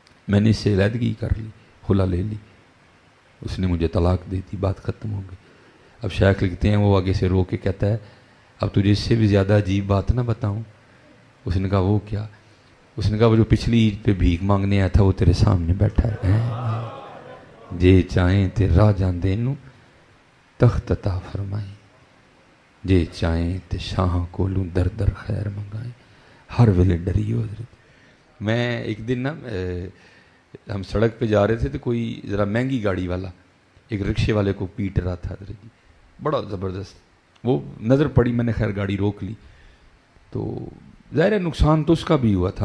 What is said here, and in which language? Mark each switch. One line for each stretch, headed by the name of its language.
Urdu: میں نے اس سے علیحدگی کر لی, خلا لے لی. اس نے مجھے طلاق دی تھی, بات ختم ہو گئی. اب شیخ لکھتے ہیں وہ آگے سے رو کے کہتا ہے اب تجھے اس سے بھی زیادہ عجیب بات نہ بتاؤں. اس نے کہا وہ کیا؟ اس نے کہا وہ جو پچھلی عید پہ بھیک مانگنے آیا تھا وہ تیرے سامنے بیٹھا ہے.
Punjabi: جے چاہیں تے راہ جاندے نو تخت عطا فرمائیں, جے چاہیں تے شاہ کولوں در در خیر منگائیں. ہر ویلے ڈری ہو حضرت.
Urdu: میں ایک دن نا ہم سڑک پہ جا رہے تھے تو کوئی ذرا مہنگی گاڑی والا ایک رکشے والے کو پیٹ رہا تھا حضرت جی, بڑا زبردست. وہ نظر پڑی, میں نے خیر گاڑی روک لی. تو ظاہر ہے نقصان تو اس کا بھی ہوا تھا.